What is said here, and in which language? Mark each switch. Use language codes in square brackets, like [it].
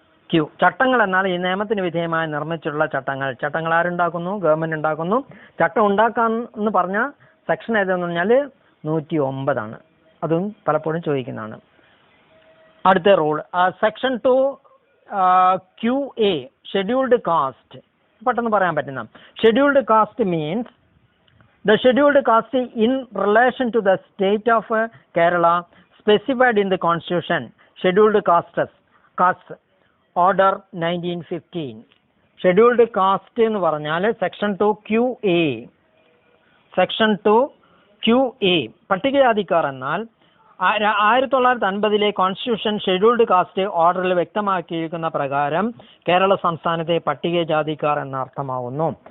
[ml] Q ചട്ടങ്ങൾ എന്നാൽ ഈ നിയമത്തിന് വിധേയമായി നിർമ്മിച്ചിട്ടുള്ള ചട്ടങ്ങൾ. ചട്ടങ്ങൾ ആരുണ്ടാക്കുന്നു? ഗവൺമെന്റ് ഉണ്ടാക്കുന്നു. ചട്ടം ഉണ്ടാക്കാൻ എന്ന് പറഞ്ഞ സെക്ഷൻ ഏതെന്ന് പറഞ്ഞാൽ 109 അതും പലപ്പോഴും ചോദിക്കുന്നതാണ്. അടുത്ത rule section 2QA scheduled caste. പെട്ടെന്ന് പറയാൻ പറ്റുന്ന [en] Scheduled caste means the scheduled caste in relation to the state of Kerala specified in the constitution, scheduled castes order 1915. [ml] scheduled caste എന്ന് പറഞ്ഞാൽ സെക്ഷൻ 2QA. സെക്ഷൻ 2QA പട്ടികജാതിക്കാർ എന്നാൽ 1950 constitution scheduled caste ഓർഡറിൽ വ്യക്തമാക്കിയിരിക്കുന്ന പ്രകാരം കേരള സംസ്ഥാനത്തെ പട്ടികജാതിക്കാർ എന്ന അർത്ഥമാവുന്നു.